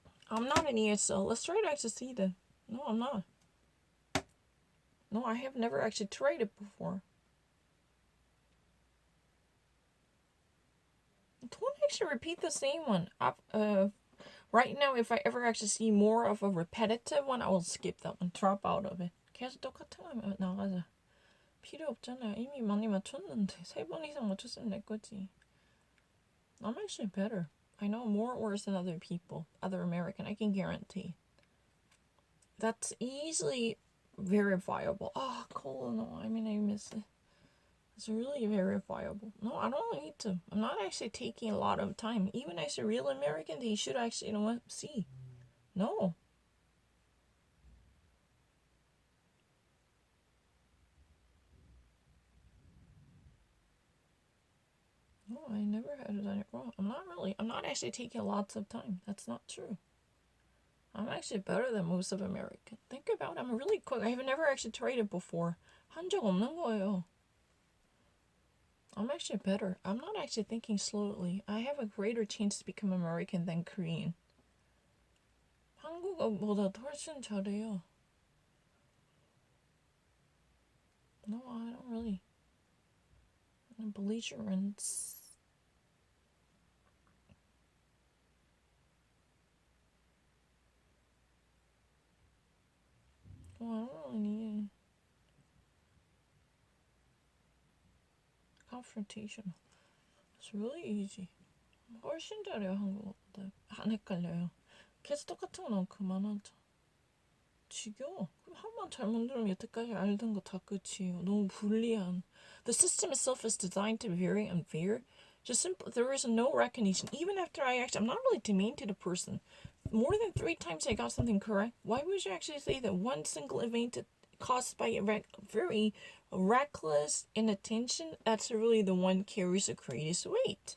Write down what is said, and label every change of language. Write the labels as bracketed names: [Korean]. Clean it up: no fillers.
[English] I'm not an ESL. Let's try to actually see then. No, I'm not. No, I have never actually tried it before. Don't actually repeat the same one. Right now, if I ever actually see more of a repetitive one, I will skip that one. Drop out of it. [Korean] 계속 똑같은 거 하면 나가자. 필요 없잖아. 이미 많이 맞췄는데 3번 이상 맞췄으면 내 거지. [English] I'm actually better. I know more words than other people, other American. I can guarantee. That's easily verifiable. Oh, cool. No, I mean I missed it. It's really verifiable. No, I don't need to. I'm not actually taking a lot of time. Even as a real American, they should actually, see. No. No, I never had done it wrong. I'm not actually taking lots of time. That's not true. I'm actually better than most of American. Think about it. I'm really quick. I have never actually tried it before. [Korean] 한 적 없는 거예요. [English] I'm actually better. I'm not actually thinking slowly. I have a greater chance to become American than Korean. [Korean] 한국어보다 훨씬 잘해요. [English] No, I don't really. Belligerence. Well, I don't really need it. Confrontational. It's really easy. [Korean] 훨씬 잘해요, 한국어보다. 안 헷갈려요. 계속 똑같은 거 나오면 그만하자. 지겨워. 그럼 한 번 잘못 들으면 여태까지 알던 거 다 끝이에요. 너무 불리한. [English] The system itself is designed to be very unfair. Just simple. There is no recognition. Even after I'm not really demean to the person. More than 3 times I got something correct. Why would you actually say that one single event caused by a very reckless inattention, that's really the one carries the greatest weight?